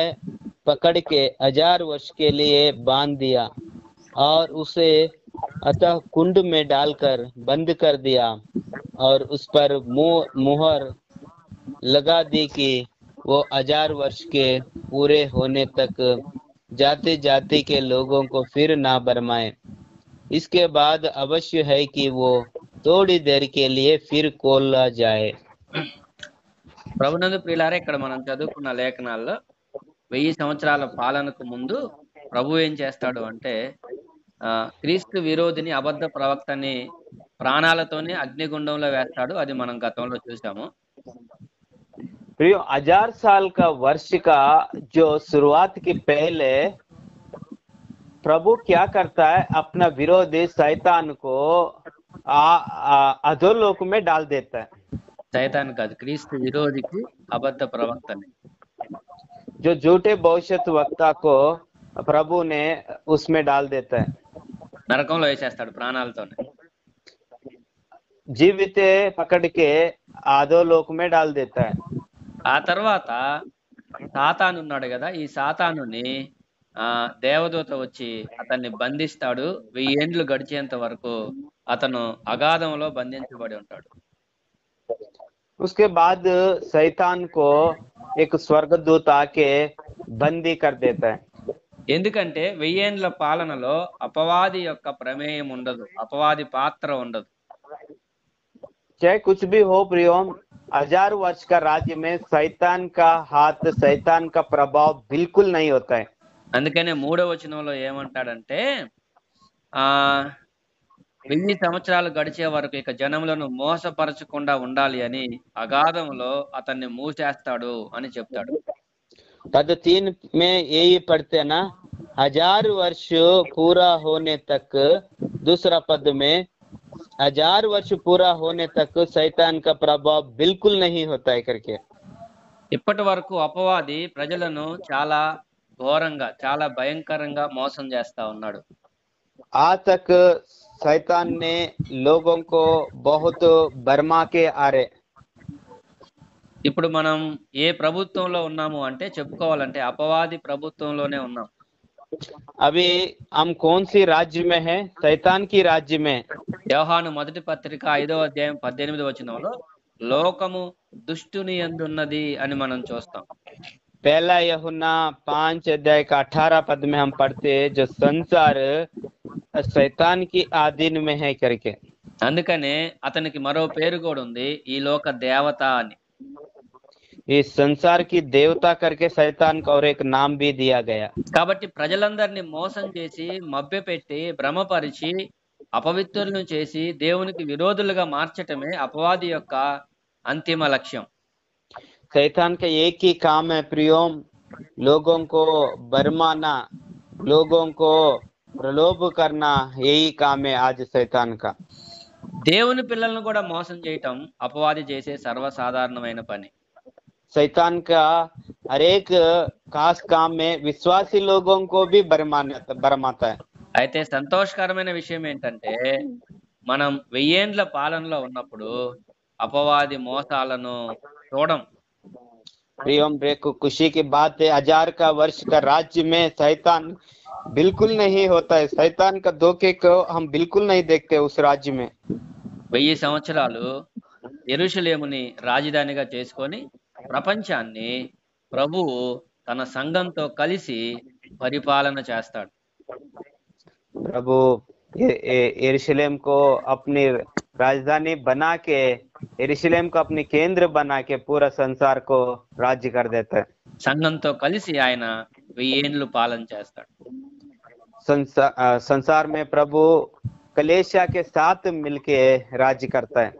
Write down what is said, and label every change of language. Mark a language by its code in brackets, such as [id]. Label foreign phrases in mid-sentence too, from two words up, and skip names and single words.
[hi] पकड़ के 1000 वर्ष के लिए बांध दिया और उसे अतः कुंड में डालकर बंद कर दिया और उस पर मुहर लगा दी कि वो 1000 वर्ष के पूरे होने तक जाति जाति के लोगों को फिर ना बरमाए। इसके बाद अवश्य है कि वो थोड़ी देर के लिए फिर खोला जाए। [te] ప్రభునందు ప్రియులారా, ఇక్కడ మనం చదువుకున్న లేఖనాల్లో 1000 సంవత్సరాల పాలనకు ముందు ప్రభు ఏం చేస్తాడు అంటే, క్రీస్తు విరోధిని, అబద్ధ ప్రవక్తని ప్రాణాలతోనే అగ్నిగుండంలో వేస్తాడు. అది మనం గతంలో చూసాము. [hi] 1000 साल का वर्ष का जो शुरुआत के पहले प्रभु क्या करता है, अपना विरोधी शैतान को अधोलोक में डाल देता है। [te] शैतान కాదు, క్రీస్తు విరోధికి, అబద్ధ ప్రవక్తని, [hi] जो झूठे भविष्यत वक्ता को प्रभु ने उसमें डाल देता है। [te] నరకంలో వేసేస్తాడు ప్రాణాలతోనే. [hi] जीवित पकड़ के अधोलोक में डाल देता है। [te] ఆ తర్వాత సాతాను ఉన్నాడు కదా, ఈ సాతానుని దేవదూత వచ్చి అతన్ని బంధిస్తాడు. 1000 ఏండ్లు గడిచేంత వరకు అతను అగాధంలో బంధించబడి ఉంటాడు. [hi] उसके बाद शैतान को एक स्वर्गदूत आके बंदी कर देता है। [te] ఎందుకంటే 1000 ఏండ్ల పాలనలో అపవాది యొక్క ప్రమేయం ఉండదు, అపవాది పాత్ర ఉండదు. [hi] चाहे कुछ भी हो प्रियो, 1000 वर्ष का राज्य में शैतान का हाथ, शैतान का प्रभाव बिल्कुल नहीं होता है। [te] అందుకనే 3వ వచనంలో ఏమంటాడంటే, 1000 సంవత్సరాలు గడిచే వరకు ఇక జనములను మోసపరచకుండా ఉండాలి అని అగాధంలో అతన్ని మూసేస్తాడు అని చెప్తాడు. [hi] पद 3 में यही पढ़ते ना, 1000 वर्ष पूरा होने तक, दूसरा पद में 1000 वर्ष पूरा होने तक शैतान का प्रभाव बिल्कुल नहीं होता है करके। [te] ఇప్పటి వరకు అపవాది ప్రజలను చాలా ఘోరంగా, చాలా భయంకరంగా మోసం చేస్తా ఉన్నాడు. [hi] आज तक शैतान ने लोगों को बहुत भरमा के आ रहे। [te] ఇప్పుడు మనం ఏ ప్రభుత్వంలో ఉన్నాము అంటే చెప్పుకోవాలంటే అపవాది ప్రభుత్వంలోనే ఉన్నాం. [hi] अभी हम कौन सी राज्य में है? शैतान की राज्य में। [te] యోహాను మొదటి పత్రిక 5వ అధ్యాయం 18వ వచనంలో లోకము దుష్టుని యందున్నది అని మనం చూస్తాం. [hi] पहला यूहन्ना 5 अध्याय का 18 पद में हम पढ़ते हैं, जो संसार शैतान की आधीन में है करके। [te] అందుకనే అతనికి మరో పేరు కూడా ఉంది, ఈ లోక దేవత అని. [hi] इस संसार की देवता करके शैतान को और एक नाम भी दिया गया। [te] కాబట్టి ప్రజలందరినీ మోసం చేసి మభ్యపెట్టి భ్రమపరిచి అపవిత్రులను చేసి దేవునికి విరోధులుగా మార్చటమే అపవాది యొక్క అంతిమ లక్ష్యం. [hi] शैतान का एक ही काम है प्रियोम, लोगों को भरमाना, लोगों को प्रलोभ करना, यही काम है आज शैतान का। [te] దేవుని పిల్లలను కూడా మోసం చేయటం అపవాది చేసే సర్వసాధారణమైన పని. [hi] शैतान का हर एक खास काम में विश्वासी लोगों को भी भरमाता है। [te] అయితే సంతోషకరమైన విషయం ఏంటంటే మనం 1000 ఏండ్ల పాలనలో ఉన్నప్పుడు అపవాది మోసాలను చూడం. [hi] प्रियम को खुशी की बात है, 1000 का वर्ष का राज्य में शैतान बिल्कुल नहीं होता है। शैतान का धोखे को हम बिल्कुल नहीं देखते उस राज्य में। [te] 1000 సంవత్సరాలు యెరూషలేముని రాజధానిగా చేసుకొని ప్రపంచాన్ని ప్రభువు తన సంఘంతో కలిసి పరిపాలన చేస్తాడు. [hi] प्रभु यरूशलेम को अपनी राजधानी बना के, यरूशलेम को अपनी केंद्र बना के पूरा संसार को राज्य कर देता है। [te] సంఘంతో కలిసి ఆయన 1000 ఏండ్లు పాలన చేస్తాడు. [hi] संसार में प्रभु कलेशा के साथ मिलके राज्य करता है।